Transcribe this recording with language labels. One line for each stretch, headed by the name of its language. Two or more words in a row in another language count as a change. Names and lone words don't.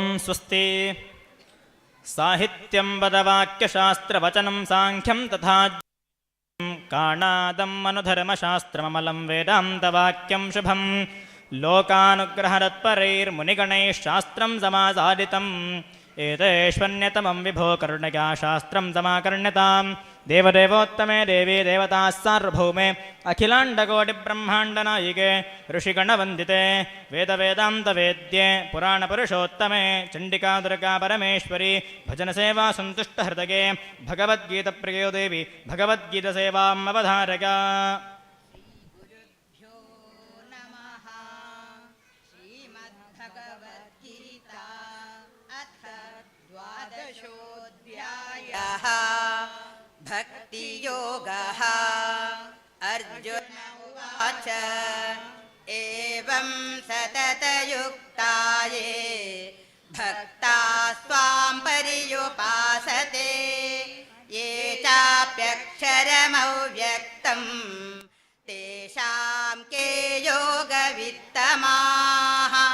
Sanskrit: ಸ್ವಸ್ತಿ. ಸಾಹಿತ್ಯಂ ಪದವಾಕ್ಯಶಾಸ್ತ್ರವಚನಂ ಸಾಂಖ್ಯಂ ತಥಾ ಕಾಣಾದಂ ಮನುಧರ್ಮಶಾಸ್ತ್ರಮಮಲಂ ವೇದಾಂತವಾಕ್ಯಂ ಶುಭಂ. ಲೋಕಾನುಗ್ರಹರತ್ಪರೈರ್ಮುನಿಗಣೈಃ ಸಮಾಸಾದಿತಂ. ಏತೇಷ್ವನ್ಯತಮಂ ವಿಭೋ ಕರುಣಯಾ ಶಾಸ್ತ್ರಂ ಸಮಾಕರ್ಣ್ಯತಾಂ. ದೇವದೇವೋತ್ತಮೇ ದೇವಿ ದೇವತಾ ಸಾರ್ವಭೌಮೆ ಅಖಿಲಾಂಡಕೋಟಿಬ್ರಹ್ಮಾಂಡನಾಯಿಕೆ ಋಷಿಗಣವಂದಿತೆ ವೇದವೇದಾಂತವೇದ್ಯೆ ಪುರಾಣಪುರುಷೋತ್ತಮೆ ಚಂಡಿಕಾ ದುರ್ಗಾ ಪರಮೇಶ್ವರಿ ಭಜನಸೇವಾ ಸಂತುಷ್ಟಹೃದಯೇ ಭಗವದ್ಗೀತಪ್ರಿಯೋ ದೇವಿ ಭಗವದ್ಗೀತಸೇವಾಂ ಅವಧಾರಕ. भक्तियोगः. अर्जुन उवाच एवं सततयुक्ता ये भक्ताः स्वां पर्युपासते ये चाप्यक्षरमव्यक्तं तेषां के योगवित्तमाः.